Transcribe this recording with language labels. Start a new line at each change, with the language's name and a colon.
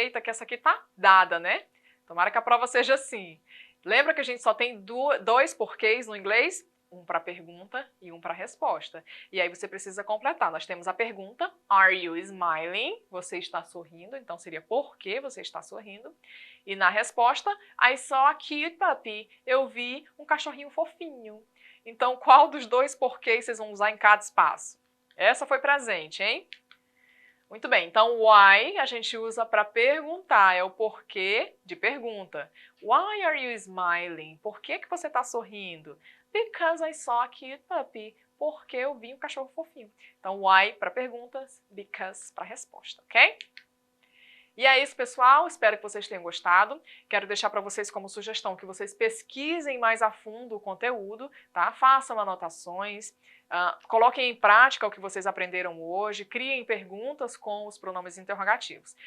Portuguese: Eita, que essa aqui tá dada, né? Tomara que a prova seja assim. Lembra que a gente só tem dois porquês no inglês? Um para pergunta e um para resposta. E aí você precisa completar. Nós temos a pergunta,
English: are you smiling?
Portuguese: Você está sorrindo, então seria por que você está sorrindo? E na resposta,
English: I saw a cute puppy.
Portuguese: Eu vi um cachorrinho fofinho. Então, qual dos dois porquês vocês vão usar em cada espaço? Essa foi presente, hein? Muito bem, então why a gente usa para perguntar, é o porquê de pergunta.
English: Why are you smiling?
Portuguese: Por que você está sorrindo?
English: Because I saw a cute puppy.
Portuguese: Porque eu vi um cachorro fofinho. Então why para perguntas, because para resposta, ok? E é isso, pessoal. Espero que vocês tenham gostado. Quero deixar para vocês como sugestão que vocês pesquisem mais a fundo o conteúdo, tá? Façam anotações, coloquem em prática o que vocês aprenderam hoje, criem perguntas com os pronomes interrogativos.